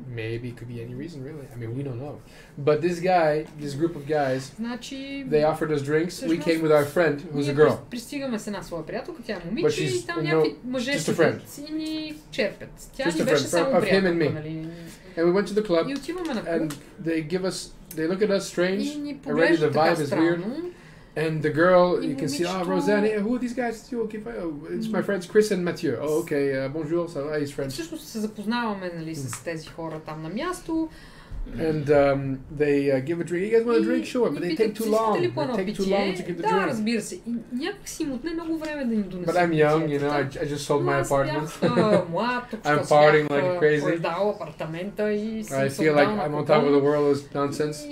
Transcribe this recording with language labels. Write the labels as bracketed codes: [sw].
[en] Maybe it could be any reason, really. I mean, we don't know. But this group of guys, they offered us drinks. We came with our friend, who's a girl. [bg] Пристигаме с една своя приятелка, тя е момиче и там някакви мъже си ни черпят. Тя ни беше само приятелка, нали? [en] And we went to the club. [bg] И отиваме на клуб. [en] And they look at us strange. Already the vibe is weird. And the girl, you can see, Rosanne, who are these guys? It's my friends Chris and Mathieu. Oh, okay, [fr] bonjour, ça va, [en] his friends. [bg] Всъщност се запознаваме, нали, с тези хора там на място. [en] And they give a drink. You guys want a drink? Sure, but they take too long. They take too long to give the drink. [bg] Да, разбира се. И някак им отне много време да ни донесат. [en] But I'm young, you know. I just sold my apartment. [bg] Млад, [en] I'm partying like crazy. [bg] Продал апартамента и [en] I feel like I'm on top of the world is nonsense.